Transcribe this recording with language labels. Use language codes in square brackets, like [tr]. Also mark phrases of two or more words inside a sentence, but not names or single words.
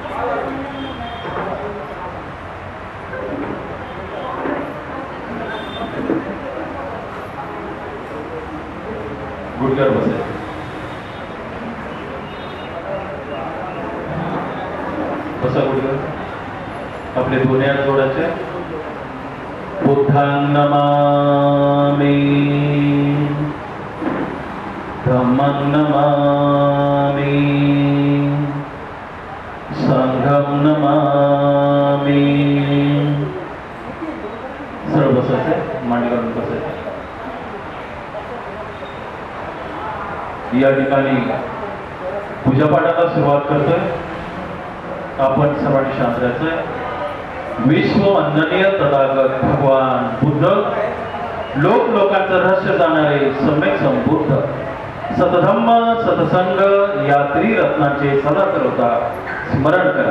[mr] गुढीवर बसायचं, बसा गुढीवर. आपले दोन्ही हात जोडायचे. [pi] बुद्धां नमामि, धम्मं नमामि, संघं नमामि. [mr] सरळ बसायचे, मांडी घालून बसायचे. या ठिकाणी पूजापाठाला सुरुवात करतोय आपण. सर्वांनी शांत राहायचंय. विश्व वंदनीय तथागत भगवान बुद्ध, लोक लोकांचं रहस्य जाणारे सम्यक संबुद्ध, सतधम्म सतसंग या त्रिरत्नांचे सदा सर्वदा स्मरण करा.